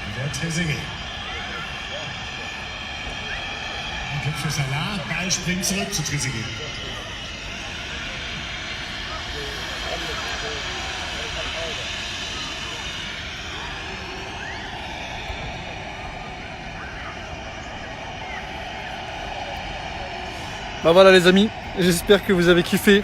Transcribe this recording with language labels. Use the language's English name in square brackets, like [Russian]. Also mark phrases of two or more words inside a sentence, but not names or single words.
[German] Trezeguet. Un Glück für Salah. Ball springt zurück zu Trezeguet. [French] Bah voilà les amis, j'espère que vous avez kiffé.